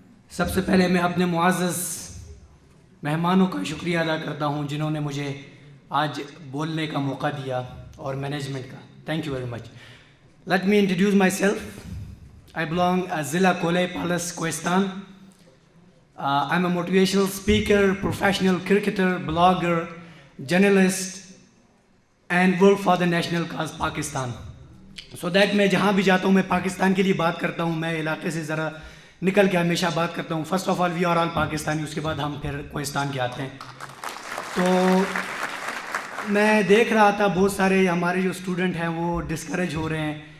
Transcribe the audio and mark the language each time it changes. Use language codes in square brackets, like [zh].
[ur] سب سے پہلے میں اپنے معزز مہمانوں کا شکریہ ادا کرتا ہوں جنہوں نے مجھے آج بولنے کا موقع دیا اور مینجمنٹ کا. [en] Thank you very much. Let me introduce myself. I belong ضلع Kolai Palas Kohistan. I am a motivational speaker, professional cricketer, blogger, journalist and work for the national cause Pakistan. So that [ur] میں جہاں بھی جاتا ہوں میں پاکستان کے لیے بات کرتا ہوں. میں علاقے سے ذرا نکل کے ہمیشہ بات کرتا ہوں. [en] first of all we are all Pakistani, [ur] اس کے بعد ہم پھر کوہستان کے آتے ہیں. تو میں دیکھ رہا تھا بہت سارے ہمارے جو اسٹوڈنٹ ہیں وہ ڈسکریج ہو رہے ہیں.